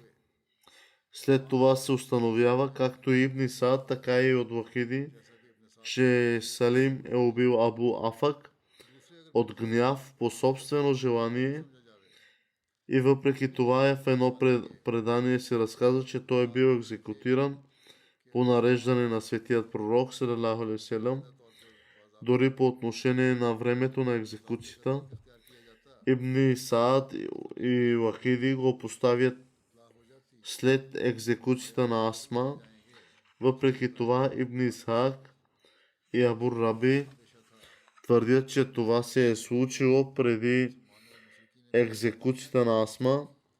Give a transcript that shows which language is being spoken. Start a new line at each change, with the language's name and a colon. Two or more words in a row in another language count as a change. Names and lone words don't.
Bulgarian: След това се установява, както и Ибн Саад, така и от Вахиди, че Салим е убил Абу Афак от гняв по собствено желание И въпреки това в едно предание се разказва, че той е бил екзекутиран по нареждане на светият пророк,
Arabic: صلى الله عليه وسلم.
Bulgarian: Дори по отношение на времето на екзекуцията, Ибн Саад и Вахиди го поставят след екзекуцията на Асма. Въпреки това Ибн Исхак и Абу Раби твърдят, че това се е случило преди екзекуцията на Асма.